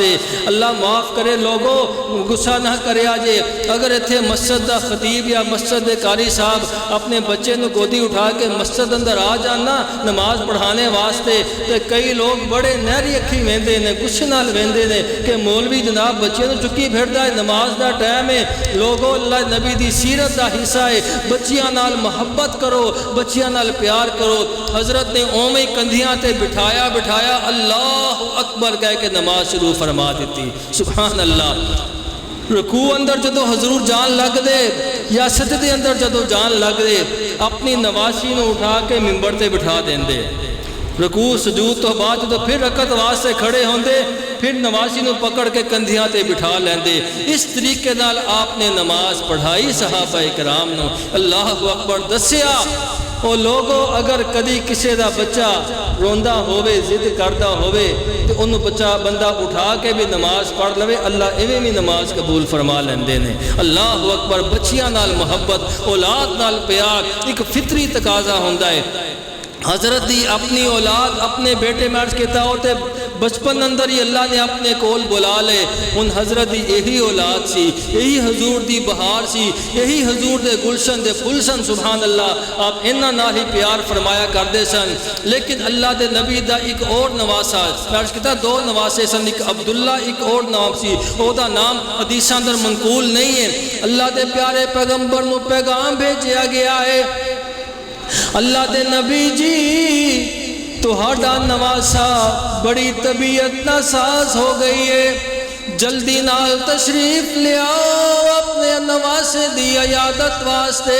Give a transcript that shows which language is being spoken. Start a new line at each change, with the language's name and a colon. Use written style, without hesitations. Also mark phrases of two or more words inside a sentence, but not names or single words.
Punjabi: اللہ معاف کرے لوگوں، غصہ نہ کرے آجے، اگر ایتھے مسجد دا خطیب یا مسجد دے قاری صاحب اپنے بچے نو گودی اٹھا کے مسجد اندر آ جانا نماز پڑھانے واسطے تے کئی لوگ بڑے نہری اکھی ویندے نے، غصے نال ویندے نے کہ مولوی جناب بچے نو چکی پھردا ہے، نماز دا ٹائم ہے۔ لوگوں اللہ نبی دی سیرت دا حصہ ہے، بچیاں نال محبت کرو، بچیاں نال پیار کرو۔ حضرت نے اوویں کندھیاں تے بٹھایا
Arabic: اللہ اکبر
Punjabi: کہہ کے نماز شروع فرما دیتی۔
Arabic: سبحان اللہ۔
Punjabi: رکوع اندر جدو حضور جان لگ دے یا سجدے اندر جدو جان لگ دے اپنی نواسی نو اٹھا کے منبر تے بٹھا دیں دے، رکوع سجود تو بعد جدو پھر رکعت واسطے کھڑے ہوندے پھر نواسی نو پکڑ کے کندھیاں تے بٹھا لیندے۔ اس طریقے نال آپ نے نماز پڑھائی صحابہ کرام نو۔
Arabic: اللہ اکبر۔
Punjabi: دسیا او لوگوں اگر کدی کسے دا بچہ روندا ہووے ضد کردا ہووے تے انہوں بندہ اٹھا کے بھی نماز پڑھ لوے، اللہ ایویں بھی نماز قبول فرما لیندے نے۔
Arabic: اللہ اکبر۔
Punjabi: بچیاں نال محبت، اولاد نال پیار ایک فطری تقاضا ہوندا ہے۔ حضرت دی اپنی اولاد اپنے بیٹے میں عرض کیتا ہوتے بچپن اندر ہی اللہ نے اپنے کول بلا لے، ان حضرت دی یہی اولاد سی، یہی حضور دی بہار سی، یہی حضور دے گلشن دے پھل سن۔
Arabic: سبحان اللہ۔
Punjabi: آپ انہاں نال ہی پیار فرمایا کردے سن۔ لیکن اللہ دے نبی دا ایک اور نواسا، میں عرض کیتا دو نواسے سن، ایک عبداللہ ایک اور نام سی، او دا نام حدیثاں اندر منقول نہیں ہے۔ اللہ دے پیارے پیغمبر نو پیغام بھیجیا گیا ہے، اللہ دے نبی جی تہاڈا نواسا بڑی طبیعت ناساز ہو گئی ہے، جلدی نال تشریف لے آؤ اپنے نواسے دی عیادت واسطے۔